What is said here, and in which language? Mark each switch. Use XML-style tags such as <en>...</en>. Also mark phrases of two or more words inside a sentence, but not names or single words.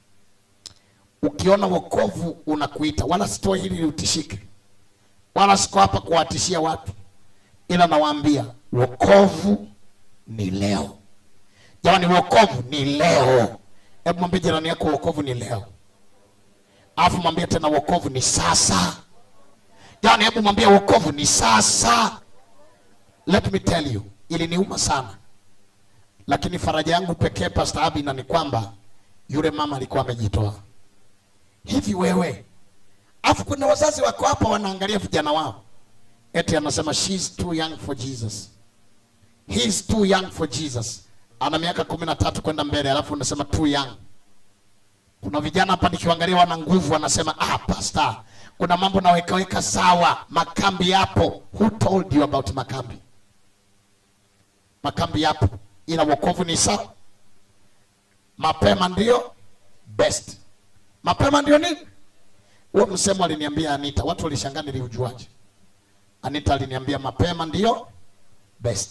<sw>Ukiona wokovu unakuita, wala sitoi hili utishike, wala siko hapa kuwatishia watu, ila nawaambia wokovu ni leo. Jamani, wokovu ni leo. Hebu mwambie jirani yako wokovu ni leo. Alafu mwambie tena wokovu ni sasa. Jamani, hebu mwambie wokovu ni sasa.</sw> <en>Let me tell you,</en> <sw>iliniuma sana, lakini faraja yangu pekee Pastor Abina ni kwamba yule mama alikuwa amejitoa. Hivi wewe, afu kuna wazazi wako hapa wanaangalia vijana wao, eti anasema</sw> <en>she's too young for Jesus, he's too young for Jesus.</en> <sw>Ana miaka 13 kwenda mbele, alafu unasema</sw> <en>too young.</en> <sw>Kuna vijana hapa nikiangalia wana nguvu, wanasema pastor, kuna mambo naweka sawa, makambi yapo.</sw> <en>Who told you about makambi?</en> <sw>Makambi yapo, ila wokovu ni sawa. Mapema ndio best. Mapema ndio nini? Huo msemo aliniambia Anita, watu walishangaa niliujuaje. Anita aliniambia mapema ndio best.</sw>